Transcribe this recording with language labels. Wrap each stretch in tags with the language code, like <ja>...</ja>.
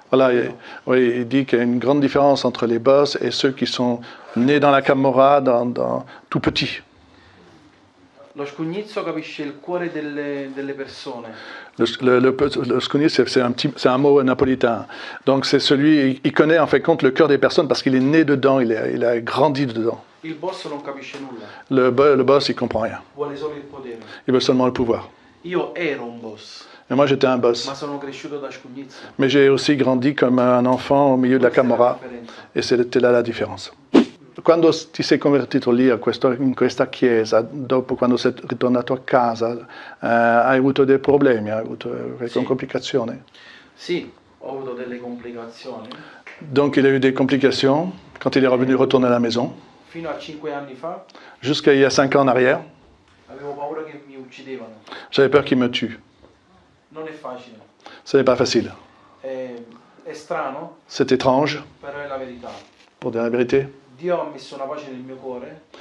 <fr>Voilà, oui, il dit qu'il y a une grande différence entre les boss et ceux qui sont nés dans la Camorra, tout petits.</fr> <it>Lo scugnizzo capisce il cuore delle persone.</it> <fr>Le scogni, c'est un mot napolitain. Donc c'est celui, il connaît en fait compte le cœur des personnes parce qu'il est né dedans, il a grandi dedans.</fr> <it>Il boss non capisce nulla,</it> <fr>Le boss, il comprend rien.</fr> <it>vuole solo il potere.</it> <fr>Il veut seulement le pouvoir.</fr> <it>Io ero un boss,</it> <fr>Et moi, j'étais un boss.</fr> <it>ma sono cresciuto da scugnizzo.</it> <fr>Mais j'ai aussi grandi comme un enfant au milieu de la</fr> <it>Questa è la</it> <fr>Camorra.</fr> <it>differenza.</it> <fr>E c'était là</fr> <it>la differenza. Quando ti sei convertito lì in questa chiesa, dopo quando sei ritornato a casa, hai avuto dei problemi, hai avuto qualche Sì. complicazione? Sì, ho avuto delle complicazioni.</it> <fr>Donc il a eu des complications quand il est retourné à la maison.</fr> <it>Fino a 5 anni fa</it> <fr>Jusqu'à il y a 5 ans en arrière,</fr> <it>avevo paura che mi uccidevano.</it> <fr>j'avais peur qu'il me tue.</fr> <it>Non è facile,</it> <fr>Ce n'est pas facile.</fr> <it>è strano,</it> <fr>C'est étrange,</fr> <it>però è la verità.</it> <fr>pour dire la vérité.</fr> <it>Dio ha messo una pace nel mio cuore.</it>